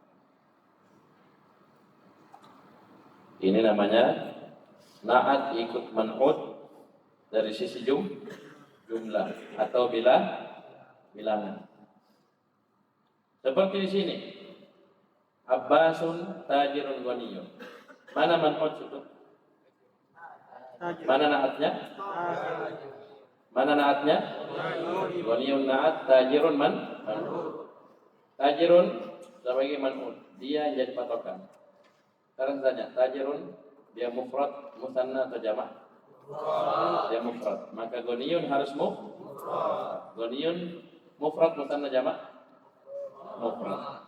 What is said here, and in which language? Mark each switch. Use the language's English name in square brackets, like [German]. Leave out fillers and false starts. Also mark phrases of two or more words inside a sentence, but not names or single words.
[Indonesian] Ini namanya naat ikut man'ut dari sisi jumlah atau bilangan. Seperti di sini. [Arabic] عباس تاجر غني. [Indonesian] Mana man'ut itu? Mana naatnya? Mana naatnya? [Arabic] غني نعت، تاجر منعوت. [Indonesian] Tajirun sebagai man'ut, dia jadi patokan. Sekarang tanya, tajirun dia mufrad, musanna atau jamak? Dia mufrad. Maka ghaniyun harus mufrad. Ghaniyun mufrad, musanna, jamak? Mufrad.